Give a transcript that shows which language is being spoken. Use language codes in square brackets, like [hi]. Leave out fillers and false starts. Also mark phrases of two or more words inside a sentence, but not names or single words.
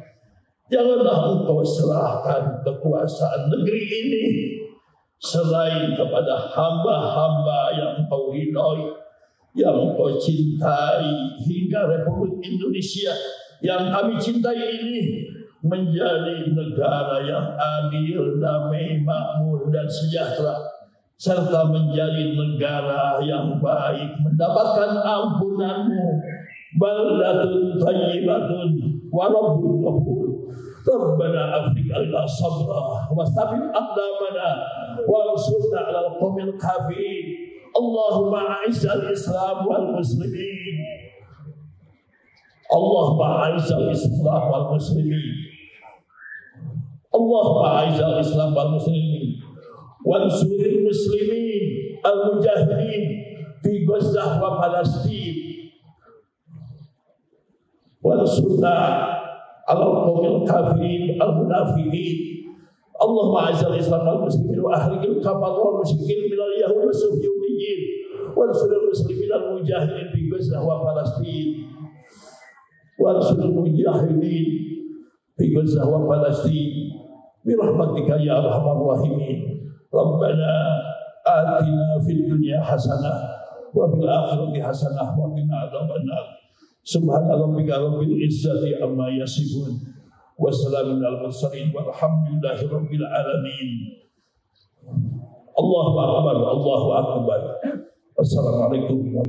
[id] Janganlah Engkau serahkan kekuasaan negeri ini selain kepada hamba-hamba yang Engkau ridhoi, yang Engkau cintai, hingga Republik Indonesia yang kami cintai ini menjadi negara yang adil, damai, makmur, dan sejahtera, serta menjadi negara yang baik, mendapatkan ampunan-Mu. [ar] بلدة طيبة ورب غفور. ربنا أفرغ علينا صبرا وثبت أقدامنا وانصرنا على القوم الكافرين. اللهم أعز الإسلام والمسلمين. اللهم أعز الإسلام والمسلمين. اللهم أعز الإسلام والمسلمين. وانصر المسلمين المجاهدين في غزة وفلسطين وانصرنا القوم الكافرين المنافقين. اللهم أعز الإسلام والمسلمين وأهلك الكفار والمشركين من اليهود والصهيونيين وانصر المسلمين المجاهدين في غزة وفلسطين وانصر المجاهدين في غزة وفلسطين برحمتك يا أرحم الراحمين. ربنا آتنا في الدنيا حسنة وفي الآخرة حسنة وقنا عذاب النار. سبحان ربك رب العزة عما يصفون وسلام على المرسلين والحمد لله رب العالمين. الله أكبر الله أكبر. السلام عليكم ورحمة الله وبركاته.